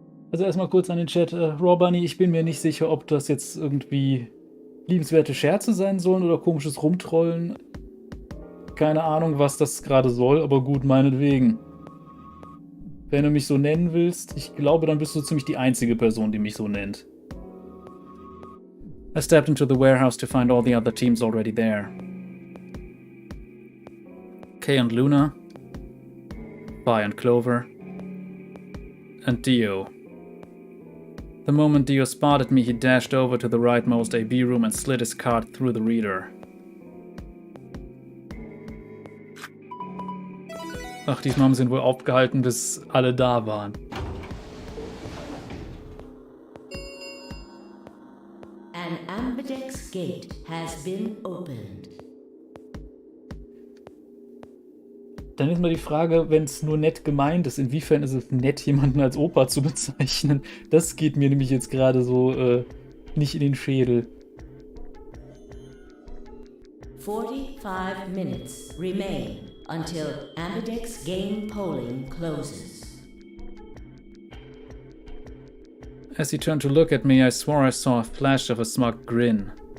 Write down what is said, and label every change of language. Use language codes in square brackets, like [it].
[de] Also erstmal kurz an den Chat. Raw Bunny, ich bin mir nicht sicher, ob das jetzt irgendwie liebenswerte Scherze sein sollen oder komisches Rumtrollen. Keine Ahnung, was das gerade soll, aber gut, meinetwegen. Wenn du mich so nennen willst, ich glaube, dann bist du ziemlich die einzige Person, die mich so nennt. [en] I stepped into the warehouse to find all the other teams already there. Kay and Luna, Vi and Clover, and Dio. The moment Dio spotted me, he dashed over to the rightmost AB room and slid his card through the reader. [de] Ach, diesmal haben sie ihn wohl aufgehalten, bis alle da waren. [en] An ambidex gate has been opened. [de] Dann ist mal die Frage, wenn es nur nett gemeint ist, inwiefern ist es nett, jemanden als Opa zu bezeichnen? Das geht mir nämlich jetzt gerade so nicht in den Schädel. [en] 45 minutes remain until ambidex game polling closes. As he turned to look at me, I swore I saw a flash of a smug grin.